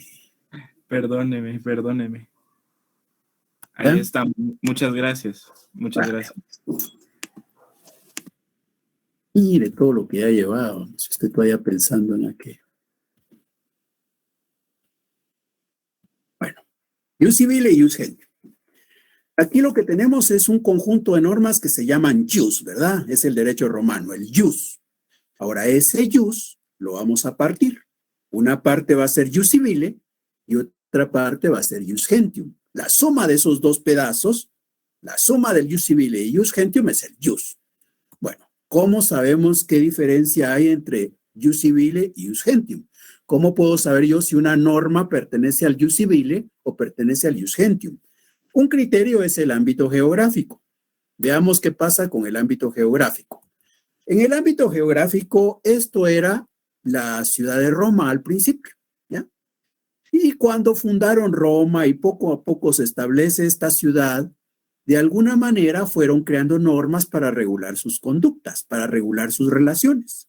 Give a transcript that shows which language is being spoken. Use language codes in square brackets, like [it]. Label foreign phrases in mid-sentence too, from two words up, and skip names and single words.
[es] Perdóneme. Ahí está. Muchas gracias. Gracias. Mire todo lo que ha llevado. Si usted todavía pensando en aquello. Bueno, [la] ius civile [es] y [la] ius gentium. [es] Aquí lo que tenemos es un conjunto de normas que se llaman ius, ¿verdad? Es el derecho romano, el ius. Ahora, ese ius lo vamos a partir. Una parte va a ser [la] ius civile [es] y otra parte va a ser [la] ius gentium. [es] La suma de esos dos pedazos, la suma del [la] ius civile [es] y [la] ius gentium [es] es el ius. Bueno, ¿cómo sabemos qué diferencia hay entre [la] ius civile [es] y [la] ius gentium? [es] ¿Cómo puedo saber yo si una norma pertenece al [la] ius civile [es] o pertenece al [la] ius gentium? [es] Un criterio es el ámbito geográfico. Veamos qué pasa con el ámbito geográfico. En el ámbito geográfico, esto era la ciudad de Roma al principio, ¿ya? Y cuando fundaron Roma y poco a poco se establece esta ciudad, de alguna manera fueron creando normas para regular sus conductas, para regular sus relaciones.